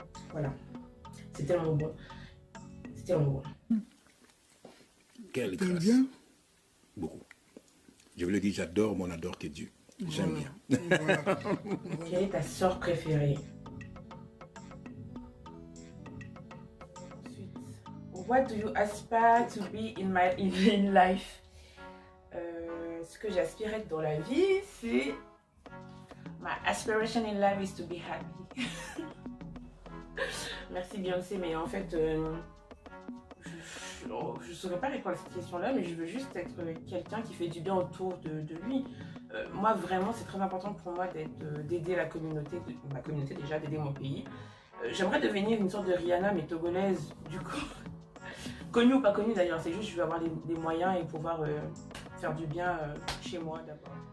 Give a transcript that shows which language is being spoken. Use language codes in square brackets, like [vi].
[fr] Voilà. C'est tellement bon. C'est tellement bon. Quelle grâce. Bien? Beaucoup. Je vous le dis, j'adore mon adore tes dieux. J'aime bien. Voilà. Quelle est ta sœur préférée? [en] What do you aspire to be in life? [fr] Ce que j'aspire être dans la vie, c'est... [en] My aspiration in life is to be happy. [fr] Merci Beyoncé, mais en fait, je ne saurais pas répondre à cette question-là, mais je veux juste être quelqu'un qui fait du bien autour de lui. Moi, vraiment, c'est très important pour moi d'aider la communauté, ma communauté déjà, d'aider mon pays. J'aimerais devenir une sorte de Rihanna, mais togolaise, du coup. Connue ou pas connue d'ailleurs, c'est juste que je veux avoir des moyens et pouvoir faire du bien chez moi d'abord.